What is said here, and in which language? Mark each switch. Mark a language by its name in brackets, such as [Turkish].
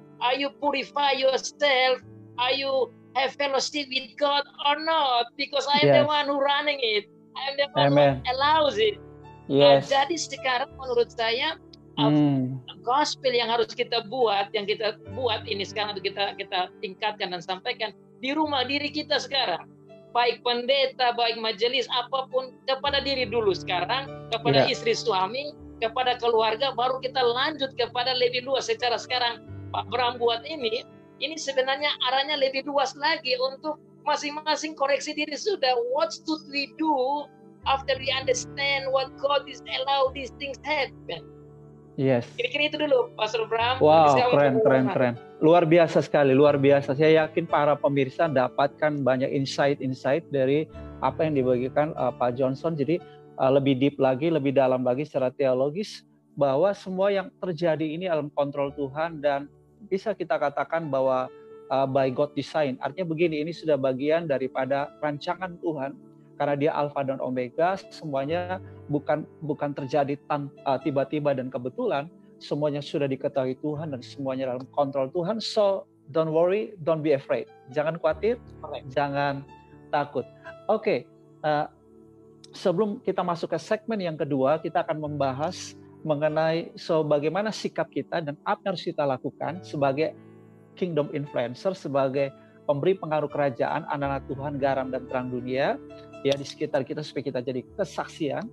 [English] Are you purify yourself? Are you have fellowship with God or not? Because I am the one who running it. I am the one who allows it. [Indonesian] Nah, jadi sekarang menurut saya gospel yang harus kita buat, ini sekarang kita tingkatkan dan sampaikan di rumah diri kita sekarang. Baik pendeta, baik majelis, apapun, kepada diri dulu sekarang, kepada istri suami, kepada keluarga, baru kita lanjut kepada lebih luas. Secara sekarang Pak Bram buat ini sebenarnya arahnya lebih luas lagi untuk masing-masing koreksi diri sudah. [English] What should we do after we understand what God is allow these things happen? [Indonesian] Kira-kira itu dulu, Pastor Bram. Wow, keren. Luar biasa sekali, luar biasa. Saya yakin para pemirsa dapatkan banyak insight dari apa yang dibagikan Pak Johnson. Jadi lebih deep lagi, lebih dalam lagi secara teologis, bahwa semua yang terjadi ini dalam kontrol Tuhan, dan bisa kita katakan bahwa [English] by God design. [Indonesian] Artinya begini, ini sudah bagian daripada rancangan Tuhan. Karena dia Alfa dan Omega, semuanya bukan terjadi tiba-tiba dan kebetulan, semuanya sudah diketahui Tuhan dan semuanya dalam kontrol Tuhan. [English] So don't worry, don't be afraid. [Indonesian] Jangan khawatir, jangan takut. Oke, sebelum kita masuk ke segmen yang kedua, kita akan membahas mengenai bagaimana sikap kita dan apa yang harus kita lakukan sebagai kingdom influencer, sebagai pemberi pengaruh kerajaan, anak-anak Tuhan, garam dan terang dunia, ya di sekitar kita, supaya kita jadi kesaksian.